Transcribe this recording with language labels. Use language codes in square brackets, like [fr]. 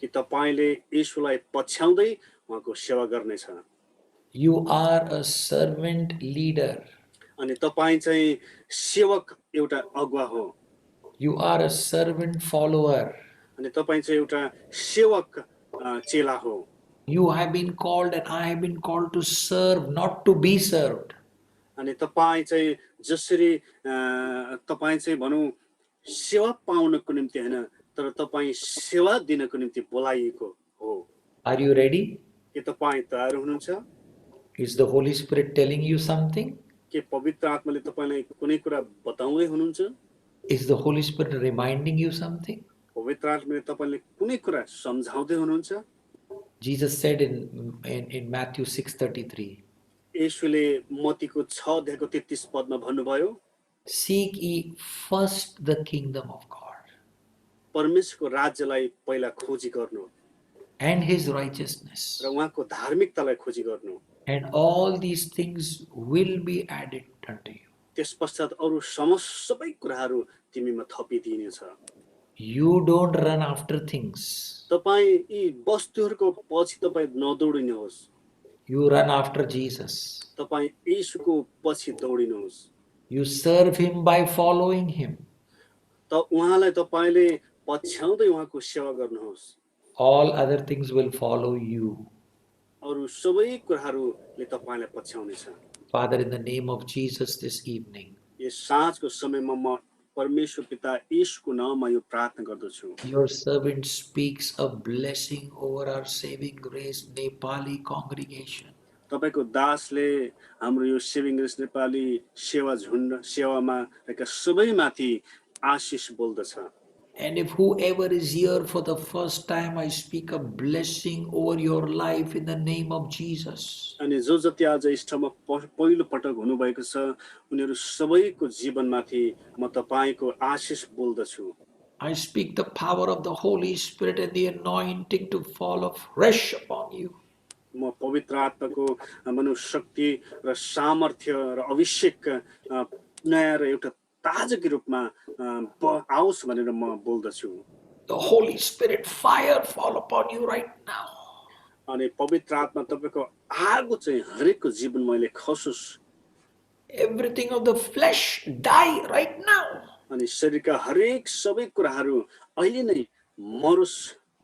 [ne] कि तपाईँले येशूलाई पछ्याउँदै उहाँको सेवा गर्नेछ। [en] You are a servant leader. [ne] अनि तपाईँ चाहिँ सेवक एउटा अगुवा हो। [en] You are a servant follower. [ne] अनि तपाईँ चाहिँ एउटा सेवक चेला हो। [en] You have been called and I have been called to serve, not to be served. [ne] अनि तपाईँ चाहिँ जसरी तपाईँ चाहिँ भनौँ सेवा पाउनको निम्ति हैन तर तपाईँ सेवा दिनको निम्ति बोलाइएको हो। [en] Are you ready? [ne] के तपाईँ तयार हुनुहुन्छ? [en] Is the Holy Spirit telling you something? [ne] के पवित्र आत्माले तपाईलाई कुनै कुरा बताउँदै हुनुहुन्छ? [en] Is the Holy Spirit reminding you something? [ne] पवित्र आत्माले तपाईलाई कुनै कुरा सम्झाउँदै हुनुहुन्छ? [en] Jesus said in Matthew 6:33. [ne] येशूले मत्तीको 6 अध्यायको 33 पदमा भन्नुभयो, [en] Seek ye first the kingdom of God [ne] परमेश्वरको राज्यलाई पहिला खोजी गर्नु [en] and his righteousness, [ne] र उहाँको धार्मिकतालाई खोजी गर्नु, [en] and all these things will be added unto you. [ne] त्यस पश्चात अरू सबै कुराहरू तिमीमा थपिदिनेछ। [en] You don't run after things. [ne] तपाईँ यी वस्तुहरूको पछि तपाईँ नदौडिनुहोस्, [en] You run after Jesus. [ne] तपाईँ यीशुको पछि दौडिनुहोस्। [en] You serve him by following him. [ne] त उहाँलाई तपाईँले पछ्याउँदै उहाँको सेवा गर्नुहोस्। [en] All other things will follow you. [ne] अरू सबै कुराहरूले तपाईँलाई पछ्याउनेछ। [en] Father, in the name of Jesus this evening, [ne] यस साँझको समयमा म परमेश्वर पिता यीशुको नाममा यो प्रार्थना गर्दछु। [en] your servant speaks a blessing over our Saving Grace Nepali congregation. [ne] तपाईको दासले हाम्रो यो सेभिङ ग्रेस नेपाली सेवा झुन्ड सेवामा रहेका सबैमाथि आशिष बोल्दछ। [en] And if whoever is here for the first time, I speak a blessing over your life in the name of Jesus. [ne] अनि जो जति आज इष्टमा पहिलो पटक हुनुभएको छ उनीहरू सबैको जीवनमाथि म तपाईको आशिष बोल्दछु। [en] I speak the power of the Holy Spirit and the anointing to fall fresh upon you. [ne] म पवित्र आत्माको मनोशक्ति र सामर्थ्य र अभिषेक नयाँ र एउटा ताजाको रूपमा आओस् भनेर म बोल्दछु। [en] The Holy Spirit fire fall upon you right now. [ne] अनि पवित्र आत्मा तपाईको आगो चाहिँ हरेकको जीवन मैले खसोस्। [en] Everything of the flesh die right now. [ne] अनि शरीरका हरेक सबै कुराहरू अहिले नै मरोस्।